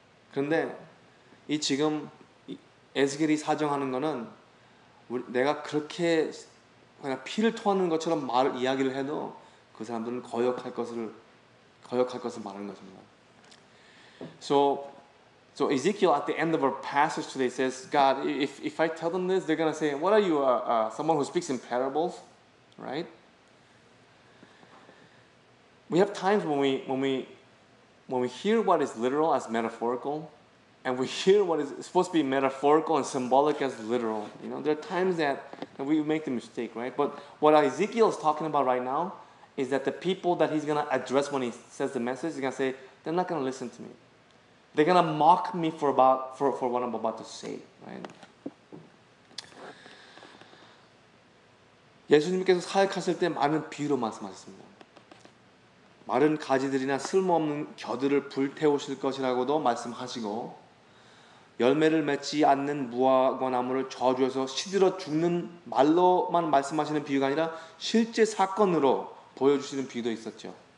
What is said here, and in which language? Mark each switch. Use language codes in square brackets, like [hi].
[ko] 그런데 지금 에스겔이 사정하는 것은 내가 그렇게 그냥 피를 토하는 것처럼 이야기를 해도 그 사람들은 거역할 것을 말하는 것입니다. [en] So Ezekiel at the end of our passage today says, God, if I tell them this, they're going to say, what are you, someone who speaks in parables, right? We have times when we hear what is literal as metaphorical, and we hear what is supposed to be metaphorical and symbolic as literal. You know, there are times that we make the mistake, right? But what Ezekiel is talking about right now is that the people that he's going to address when he says the message, he's going to say, they're not going to listen to me. They're going to mock me for what I'm about to say, right? [ko] 예수님께서 사역하실 때 많은 비유로 말씀하셨습니다. 마른 가지들이나 쓸모없는 겨들을 불태우실 것이라고도 말씀하시고, 열매를 맺지 않는 무화과 나무를 저주해서 시들어 죽는 말로만 말씀하시는 비유가 아니라 실제 사건으로 보여주시는 비유도 있었죠.